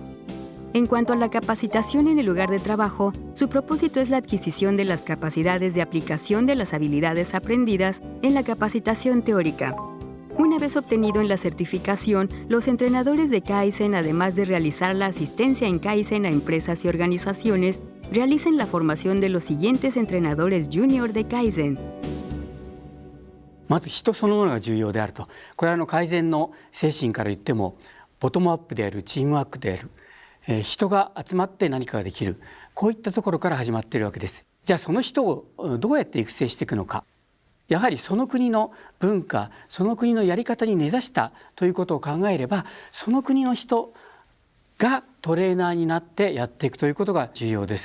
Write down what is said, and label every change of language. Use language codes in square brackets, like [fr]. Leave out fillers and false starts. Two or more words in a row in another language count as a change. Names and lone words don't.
[es] En cuanto a la capacitación en el lugar de trabajo, su propósito es la adquisición de las capacidades de aplicación de las habilidades aprendidas en la capacitación teórica. Una vez obtenido en la certificación, los entrenadores de Kaizen, además de realizar la asistencia en Kaizen a empresas y organizaciones, realizan la formación de los siguientes entrenadores junior de Kaizen. [ja] まず人そのものが重要であると。これは改善の精神から言ってもボトムアップである、チームワークである、人が集まって何かができる、こういったところから始まっているわけです。じゃあその人をどうやって育成していくのか。やはりその国の文化、その国のやり方に根ざしたということを考えれば、その国の人がトレーナーになってやっていくということが重要です。